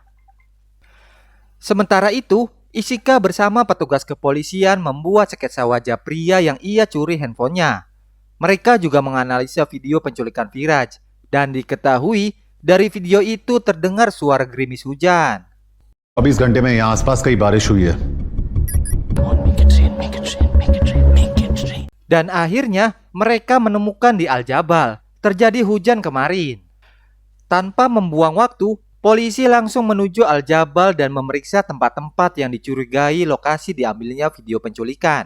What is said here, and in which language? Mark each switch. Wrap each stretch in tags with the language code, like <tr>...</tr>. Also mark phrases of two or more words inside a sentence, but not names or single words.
<id>Sementara itu, Isika bersama petugas kepolisian membuat sketsa wajah pria yang ia curi handphonenya. Mereka juga menganalisa video penculikan Firaj. Dan diketahui dari video itu terdengar suara gerimis hujan.</id> <hi>24 घंटे में यहाँ आसपास कई बारिश हुई है।</hi> <id>Dan akhirnya mereka menemukan di Al-Jabal terjadi hujan kemarin. Tanpa membuang waktu, polisi langsung menuju Al-Jabal dan memeriksa tempat-tempat yang dicurigai lokasi diambilnya video penculikan.</id>